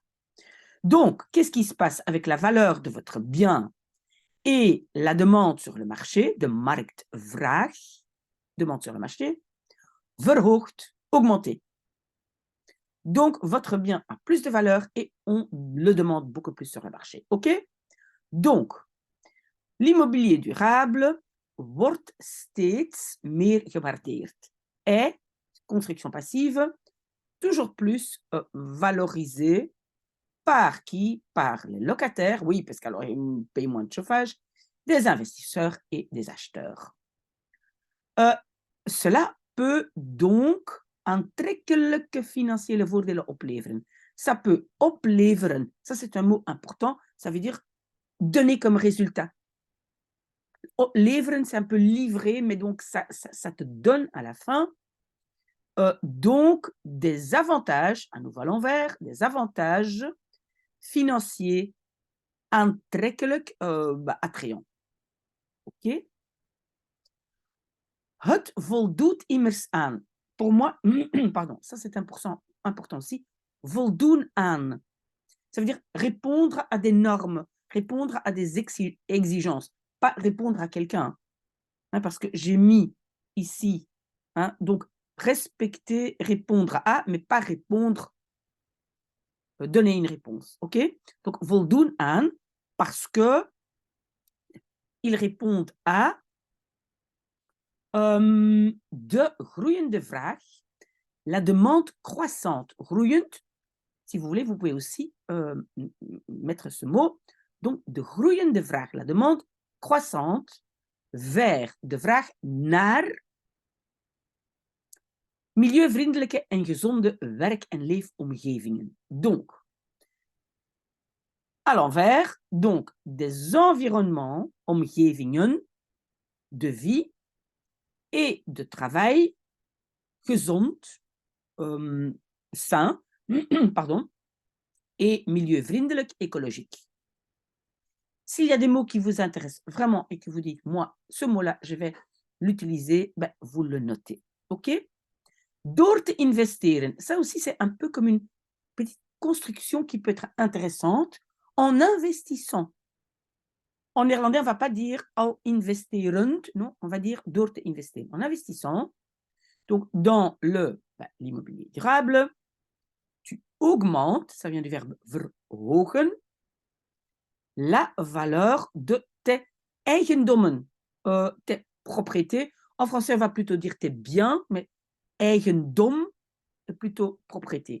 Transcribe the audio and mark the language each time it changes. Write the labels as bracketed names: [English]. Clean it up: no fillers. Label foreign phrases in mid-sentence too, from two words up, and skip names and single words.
[French] Donc, qu'est-ce qui se passe avec la valeur de votre bien et la demande sur le marché, [Dutch] de marktvraag, [French] demande sur le marché, verhoogt, augmenter. Donc, votre bien a plus de valeur et on le demande beaucoup plus sur le marché. OK? Donc, l'immobilier durable [Dutch] wordt steeds meer gewaardeerd. [French] Et, construction passive, toujours plus valorisé par qui? Par les locataires, oui, parce qu'alors ils payent moins de chauffage, des investisseurs et des acheteurs. Cela peut donc [Dutch] aantrekkelijke financiële voordelen opleveren. [French] Ça peut opleveren, ça c'est un mot important, ça veut dire donner comme résultat. Leveren, c'est un peu livrer, mais donc ça te donne à la fin donc des avantages, à nouveau à l'envers, des avantages financiers aantrekkelijk, attrayants. [Dutch] OK? Het voldoet immers aan. [French] Pour moi, pardon, ça c'est important aussi. [Dutch] Voldoen aan. [French] Ça veut dire répondre à des normes, répondre à des exigences, pas répondre à quelqu'un. Hein, parce que j'ai mis ici, hein, donc respecter, répondre à, mais pas répondre, donner une réponse. OK? Donc [Dutch] voldoen aan, [French] parce que ils répondent à [Dutch] De groeiende vraag, [French] la demande croissante. Groeiend, si vous voulez, vous pouvez aussi mettre ce mot. Donc, [Dutch] de groeiende vraag, [French] la demande croissante vers [Dutch] de vraag naar milieuvriendelijke en gezonde werk- en leefomgevingen. [French] Donc, à l'envers, donc des environnements, omgevingen, de vie et de travail gezond, sain, pardon, et milieuvriendelijk, écologique. S'il y a des mots qui vous intéressent vraiment et que vous dites, moi, ce mot-là, je vais l'utiliser, ben, vous le notez. OK? [Dutch] Door te investeren, [French] ça aussi, c'est un peu comme une petite construction qui peut être intéressante en investissant. En néerlandais, on ne va pas dire [Dutch] al investerend, [French] non, on va dire [Dutch] door te investeren. [French] En investissant, donc dans l'immobilier durable, tu augmentes, ça vient du verbe verhogen, la valeur de tes eigendommen, tes propriétés. En français, on va plutôt dire tes biens, mais eigendom, plutôt propriété.